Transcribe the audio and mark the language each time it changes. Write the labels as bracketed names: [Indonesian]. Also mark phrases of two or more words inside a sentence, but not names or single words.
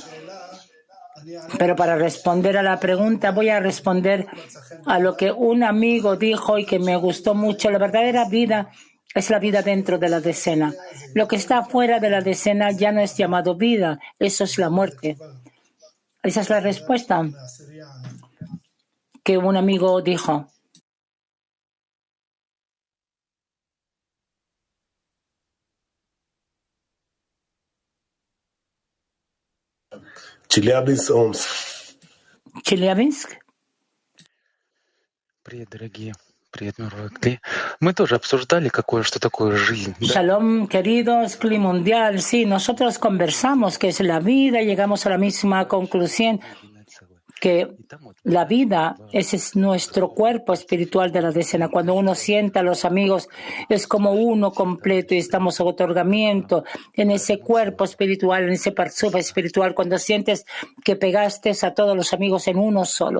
[Spanish] Pero para responder a la pregunta, voy a responder a lo que un amigo dijo y que me gustó mucho. La verdadera vida es la vida dentro de la decena. Lo que está fuera de la decena ya no es llamado vida, eso es la muerte. Esa es la respuesta que un amigo dijo. [Russian] Челябинск. Привет, дорогие. Привет, мировой Кли. Мы тоже обсуждали, что такое жизнь. [Spanish] Shalom, queridos, Kli Mundial. Sí, nosotros conversamos qué es la vida, llegamos a la misma conclusión que la vida, ese es nuestro cuerpo espiritual de la decena. Cuando uno sienta a los amigos, es como uno completo y estamos en otorgamiento en ese cuerpo espiritual, en ese parzufa espiritual, cuando sientes que pegaste a todos los amigos en uno solo.